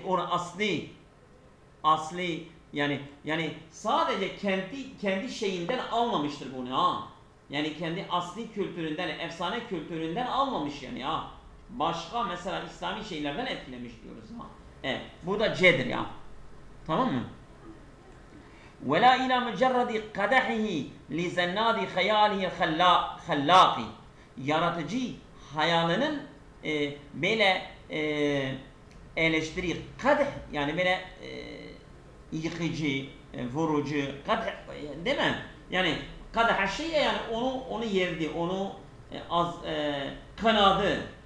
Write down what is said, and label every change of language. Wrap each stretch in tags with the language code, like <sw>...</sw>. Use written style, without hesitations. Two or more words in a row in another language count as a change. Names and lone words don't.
<tr>Onun asli yani sadece kendi şeyinden almamıştır bunu ha. Yani kendi asli kültüründen, efsane kültüründen almamış yani ha. Başka mesela İslami şeylerden etkilemiş diyoruz ha. Evet, bu da C'dir ya. Tamam mı?</tr> <ar>وَلَا اِلَى مُجَرَّدِ قَدَحِهِ لِزَنَّادِ خَيَالِهِ خَلَّاقِ.</ar> <tr>Yaratıcı hayalinin böyle eleştiri, kadeh yani böyle yıkıcı, vurucu, kadeh değil mi? Yani kadeh şey yani onu yerdi, onu kınadı.</tr>